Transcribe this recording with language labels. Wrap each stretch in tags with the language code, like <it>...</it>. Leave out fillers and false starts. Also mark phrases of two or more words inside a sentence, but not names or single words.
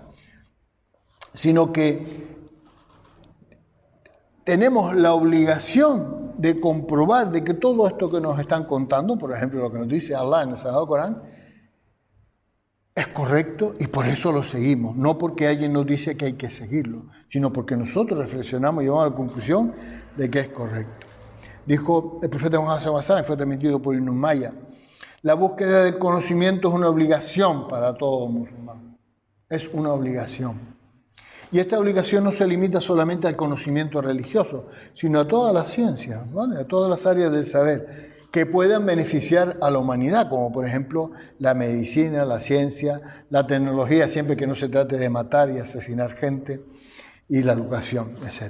<es>Sino que tenemos la obligación de comprobar de que todo esto que nos están contando, por ejemplo, lo que nos dice Allah en el Sagrado Corán, es correcto y por eso lo seguimos, no porque alguien nos dice que hay que seguirlo, sino porque nosotros reflexionamos y llegamos a la conclusión de que es correcto. Dijo el profeta Muhammad</es> <ar>صلى الله عليه وسلم,</ar> <es>fue transmitido por Ibn Umayya, la búsqueda del conocimiento es una obligación para todo musulmán, es una obligación. Y esta obligación no se limita solamente al conocimiento religioso, sino a todas las ciencias, ¿vale? A todas las áreas del saber, que puedan beneficiar a la humanidad, como por ejemplo la medicina, la ciencia, la tecnología, siempre que no se trate de matar y asesinar gente, y la educación, etc.</es>